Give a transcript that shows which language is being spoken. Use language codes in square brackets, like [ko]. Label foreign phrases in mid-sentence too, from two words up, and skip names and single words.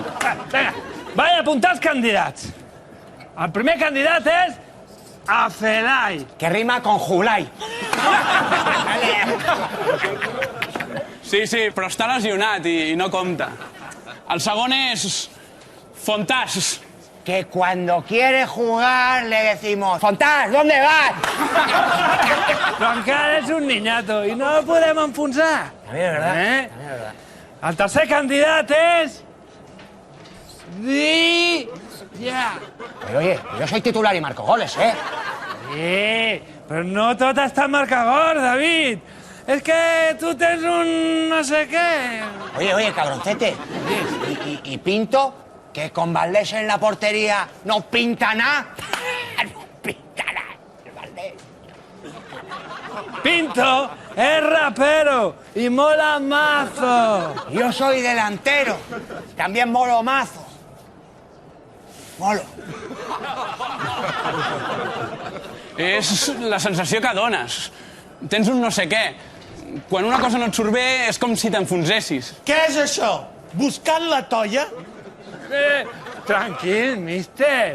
[ca] Vinga, vaig apuntar els candidats. El primer candidat és Afelai. [es] Que rima con Julai. [ca] Sí, però està lesionat i no compta. El segon és Fontàs. [es] Que cuando quiere jugar le decimos Fontàs, ¿dónde vas? [ca] Però encara és un niñato i no el podem enfonsar. [es] También es verdad. También es verdad. [ca] El tercer candidat és... Villa. [es] Oye, yo soy titular y marco goles, ¿eh? [ca] Sí, però no tot està en marcador, David. És que tu tens un no sé què. [es] Oye, cabroncete. ¿Y Pinto? Que con Valdés en la portería no pinta nada. No pinta nada, Valdés. Pinto es rapero y mola mazo. Yo soy delantero. También molo mazo. Molo. [ca] És la sensació que dones. Tens un no sé què. Quan una cosa no et surt bé és com si t'enfonsessis. Què és això? Buscant la toia? Tranquil, mister.